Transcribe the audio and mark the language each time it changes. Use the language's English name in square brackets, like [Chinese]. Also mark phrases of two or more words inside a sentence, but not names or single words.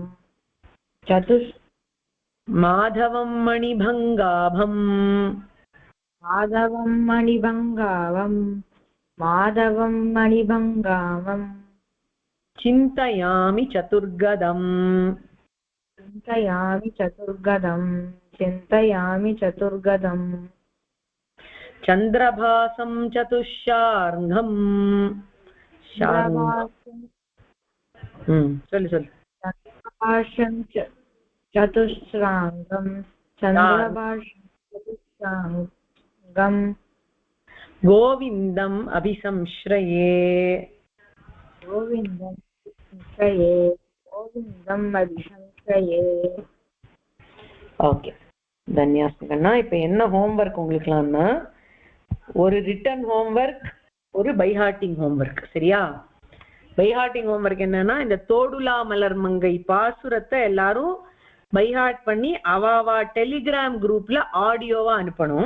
[Sanskrit] சதுஷ் माधवं मणिपङ्काभम् माधवं मणिपङ्कावं माधवं मणिपङ्कावम्. चिन्तयामि चतुर्गदम् चिन्तयामि चतुर्गदम् चिन्तयामि चतुर्गदम् चन्द्रभासं चतुष्षार्ङ्गम् சொல்லு चन्द्रभाष्यं चतुस्राङ्गम् चन्द्रभाष्यं चतुस्राङ्गम् गोविन्दम् अभिसंश्रये गोविन्दम् अभिसंश्रये [Tamil] ஓகே தன்யாஸ்கண்ணா. இப்ப என்ன ஹோம்வொர்க் உங்களுக்குலாம்னா ஒரு [English] written homework [Tamil] ஒரு [English] byhearting homework. [Tamil] சரியா? [English] byhearting homework [Tamil] என்னன்னா இந்த தோடுலா மலர் மங்கை பாசுரத்தை எல்லாரும் பைஹார்ட் பண்ணி அவாவா டெலிகிராம் குரூப்ல ஆடியோவா அனுப்பணும்.